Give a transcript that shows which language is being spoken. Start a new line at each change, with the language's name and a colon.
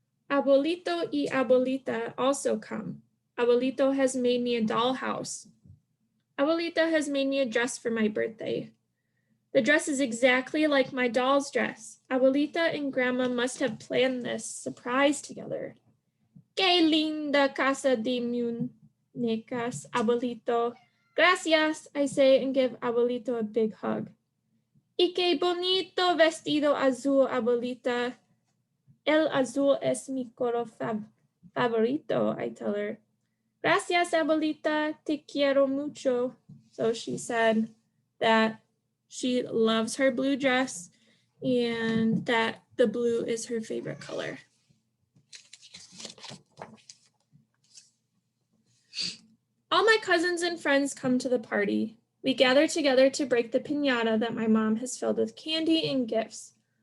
English: Abuelito y Abuelita also come. Abuelito has made me a dollhouse. Abuelita has made me a dress for my birthday. The dress is exactly like my doll's dress. Abuelita and Grandma must have planned this surprise together.
Spanish: Qué linda casa de muñecas, Abuelito.
English: Gracias, I say and give Abuelito a big hug.
Spanish: Y qué bonito vestido azul, Abuelita. El azul es mi color favorito,
English: I tell her.
Spanish: Gracias, Abuelita, te quiero mucho.
English: So she said that she loves her blue dress and that the blue is her favorite color. All my cousins and friends come to the party. We gather together to break the piñata that my mom has filled with candy and gifts.